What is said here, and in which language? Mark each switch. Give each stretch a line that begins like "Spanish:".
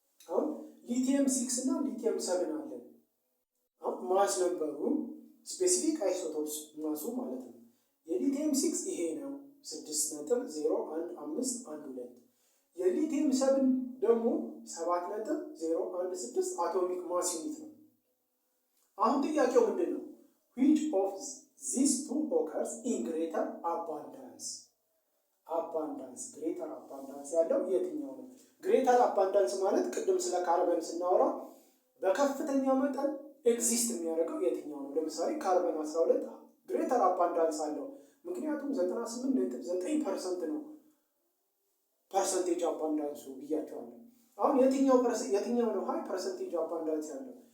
Amharic: አሁን ሊቲየም 6 እና ሊቲየም 7 አለ። አሁን ማስ ነበሩ ስፔሲፊክ አይሶቶፕስ ማሱ ማለት ነው። የሊቲየም 6 ይሄ ነው 6.01512። የሊቲየም 7 ደግሞ 7.016 አቶሚክ ማስ ዩኒት ነው። አሁን ጥያቄው ምንድን ነው?
English: which of these two occurs in greater abundance? greater abundance
Amharic: ያለው የትኛው ነው? greater abundance ማለት ቅድም ስለ ካርበን ስናወራ በከፍተኛ መጠን ኤግዚስት የሚያደርገው የትኛው ነው? ለምሳሌ ካርበን 12
English: greater abundance
Amharic: አለው፣ ምክንያቱም 98.9% ነው ፐርሰንቴጅ አባንዳንሱ ብያቸዋለሁ። አሁን የትኛው ነው ሃይ ፐርሰንቴጅ አባንዳንስ ያለው?